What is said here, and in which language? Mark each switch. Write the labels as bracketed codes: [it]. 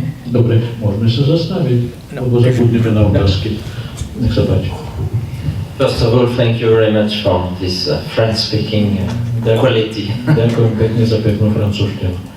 [sk] Dobre, môžeme sa zastaviť, lebo zabudneme na otázky. Nech sa páči. [en] First of all, thank you very much for this French-speaking quality. [sk] Ďakujem pekne za peknú francúzštinu.